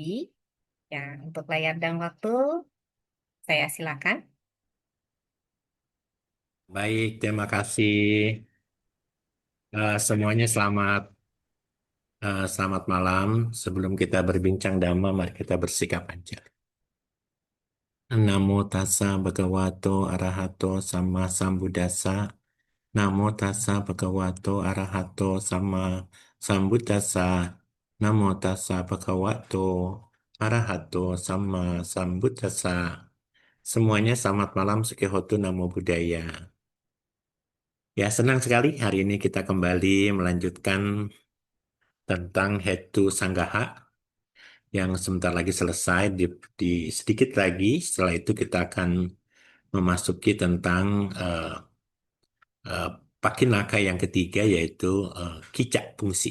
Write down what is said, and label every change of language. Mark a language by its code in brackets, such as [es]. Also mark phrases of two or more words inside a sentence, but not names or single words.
[id] Ya, untuk layar dan waktu, saya silakan. Baik, terima kasih. Semuanya selamat malam. Sebelum kita berbincang dhamma, mari kita bersikap aja. [pi] Namo tassa bhagavato arahato sama sambuddhassa. Namo tassa bhagavato arahato sama sambuddhassa. Namo tassa bhagavato arahato sama sambuddhassa. [id] Semuanya selamat malam, [pi] Sukihotu, Namo Buddhaya. [id] Ya, senang sekali hari ini kita kembali melanjutkan tentang [pi] Hetu Sanggaha [id] yang sebentar lagi selesai. Di sedikit lagi setelah itu kita akan memasuki tentang eh, eh, Pakinaka yang ketiga, yaitu Kicak Fungsi.